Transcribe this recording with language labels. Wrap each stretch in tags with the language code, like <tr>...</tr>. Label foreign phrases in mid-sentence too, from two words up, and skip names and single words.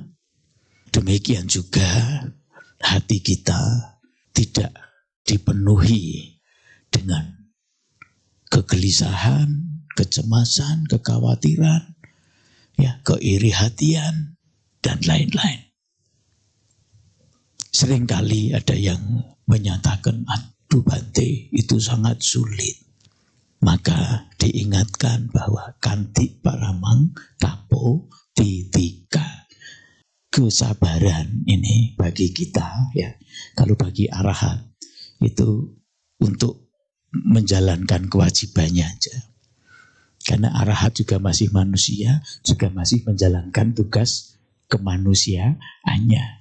<id>Demikian juga hati kita tidak dipenuhi dengan kegelisahan, kecemasan, kekhawatiran, keiri hatian, dan lain-lain. Seringkali ada yang menyatakan, aduh Bante, itu sangat sulit. Maka diingatkan bahwa</id> <pi>kanti paramang tapo titika.</pi> <id>Kesabaran ini bagi kita, kalau bagi arahat itu untuk menjalankan kewajibannya aja. Karena arahat juga masih manusia, juga masih menjalankan tugas kemanusiaannya.</id>